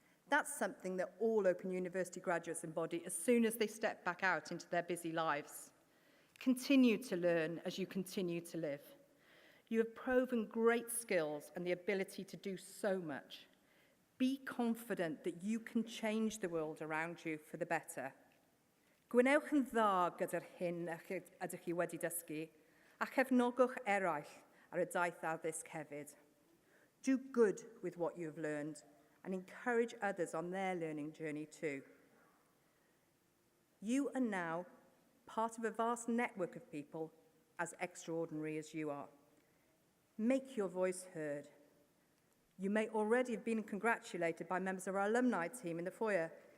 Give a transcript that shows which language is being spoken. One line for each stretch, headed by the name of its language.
English: That's something that all Open University graduates embody as soon as they step back out into their busy lives. Continue to learn as you continue to live. You have proven great skills and the ability to do so much. Be confident that you can change the world around you for the better.
Welsh: Gwnewch yn dda gyda'r hyn ydych chi wedi dysgu, a chefnogwch eraill ar y daith addysg hefyd.
English: Do good with what you have learned and encourage others on their learning journey too. You are now part of a vast network of people as extraordinary as you are. Make your voice heard. You may already have been congratulated by members of our alumni team in the foyer.